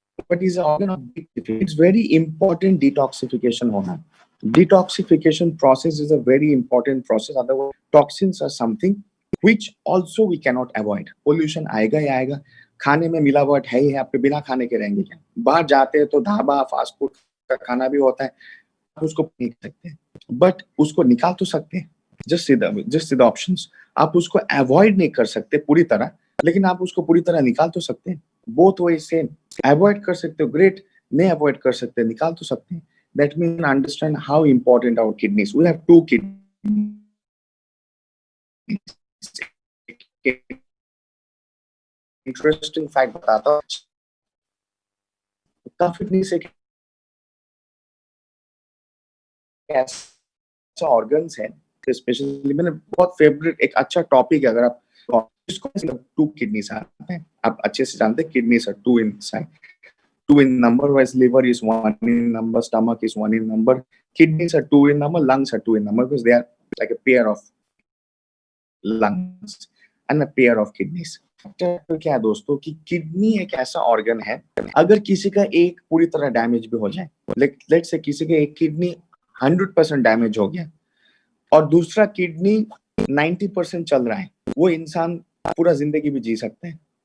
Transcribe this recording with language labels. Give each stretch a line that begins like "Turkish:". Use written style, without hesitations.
English: But is an organ of it's very important detoxification
Hindi: होना.
English: Detoxification process is a very important process. Otherwise, toxins are something which also we cannot avoid.
Hindi: Pollution आएगा ही आएगा. खाने में मिलावट है ही है. आपके बिना खाने के रहेंगे क्या? बाहर जाते हैं तो ढाबा, फास्ट फूड का खाना भी होता है. आप उसको नहीं कर सकते, बट उसको निकाल तो सकते हैं.
English: Just see the options.
Hindi: आप उसको अवॉइड नहीं कर सकते पूरी तरह, लेकिन आप उसको पूरी तरह निकाल तो सकते हैं.
English: Both way same.
Hindi: अवॉइड कर सकते हो, ग्रेट. नहीं अवॉइड कर सकते, निकाल तो सकते हैं.
English: That mean understand how important our kidneys. We have 2 kidneys.
Hindi: Interesting fact बताता हूँ. किडनी से ऐसे ऑर्गन्स हैं स्पेशली मैंने बहुत फेवरेट एक अच्छा टॉपिक है, अगर आप टू किडनीज आते हैं, आप अच्छे से जानते हैं kidneys are to in side,
English: two in number, whereas liver is one in number, stomach is one in number, kidneys are two in number, lungs are two in number, because they are like a pair of lungs and a pair of kidneys.
Hindi: तो क्या है दोस्तों कि kidney एक ऐसा organ है, अगर किसी का एक पूरी तरह डैमेज भी हो जाए,
English: let's say
Hindi: किसी का एक किडनी 100% डैमेज हो गया और दूसरा किडनी 90% चल रहा है, वो इंसान पूरा जिंदगी भी जी सकते हैं।